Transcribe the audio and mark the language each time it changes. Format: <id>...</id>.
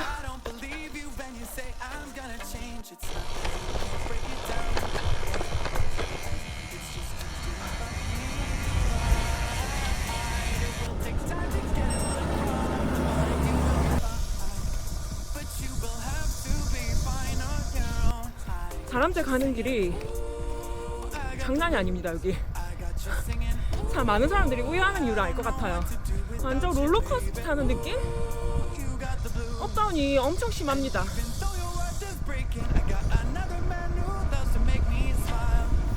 <en>I don't believe you when you say I'm gonna change. It's not that you can't break it down. It's just you doing about me right. It will take time to get it right. You will be fine, but you will have to be fine on your own.</en> <ko>다람쥐 가는 길이 장난이 아닙니다. 여기</ko> <en>I got you singing.</en> <ko>참 많은 사람들이 우회하는 이유를 알 것 같아요. 완전 롤러코스터 타는 느낌?</ko> <en>You got the blue.</en> <ko>업다운이 엄청 심합니다.</ko> <en>Even though your heart is breaking, I got another man who loves to make me smile.</en>